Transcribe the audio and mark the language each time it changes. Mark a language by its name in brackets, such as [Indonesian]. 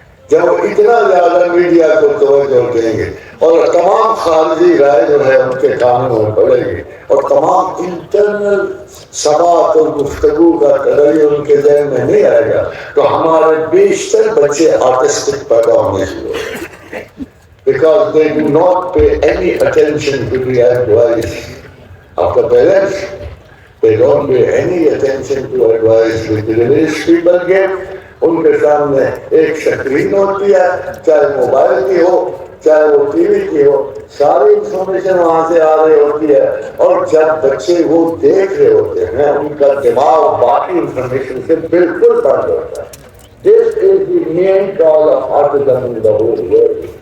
[Urdu] جب وہ اتنا زیادہ میڈیا کو توجہ دیں گے اور تمام خارجی رائے جو ہے ان کے کانوں میں پڑے گی اور تمام انٹرنل سماعت اور گفتگو کا تغیر ان کے ذہن میں نہیں آئے گا, تو ہمارے بیشتر بچے آرٹسٹک پیدا ہونے شروع ہو گئے. [English] Because they do not pay any attention to the advice of the parents. They don't pay any attention to advice which the religious people give. [Urdu] ان کے سامنے ایک سکرین ہوتی ہے, چاہے موبائل کی ہو چاہے وہ ٹی وی کی ہو, ساری انفارمیشن وہاں سے آ رہی ہوتی ہے, اور جب بچے وہ دیکھ رہے ہوتے ہیں ان کا دماغ باقی انفارمیشن سے بالکل بند ہوتا ہے. [English] This is the main cause of autism in the whole world.